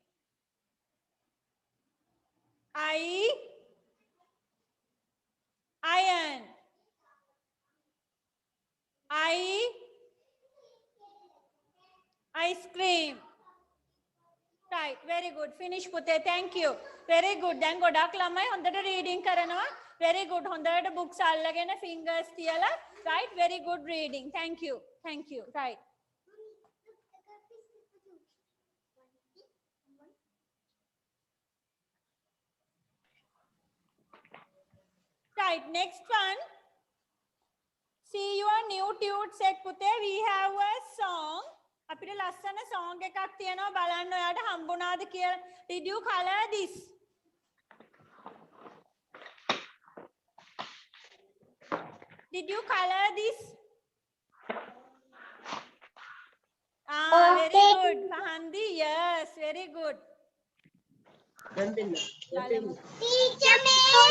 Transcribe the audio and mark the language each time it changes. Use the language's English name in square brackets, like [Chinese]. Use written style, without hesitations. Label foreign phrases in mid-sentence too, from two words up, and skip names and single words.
[English] Iron. Ice cream. Right, very good. Finish පුතේ. Thank you. Very good. [Sinhala] දැන් ගොඩක් ළමයි හොඳට reading කරනවා. [English] Very good. [Sinhala] හොඳට books අල්ලගෙන fingers තියලා. [English] Right, very good reading. Thank you. Thank you. Right. Right, next one. See your new tune set පුතේ. We have a song. [Sinhala] අපිට ලස්සන song එකක් තියෙනවා බලන්න ඔයාට හම්බුණාද කියලා. [English] Did you color this? Did you color this? Very good. Fahandi, yes, very good. Teacher ma'am.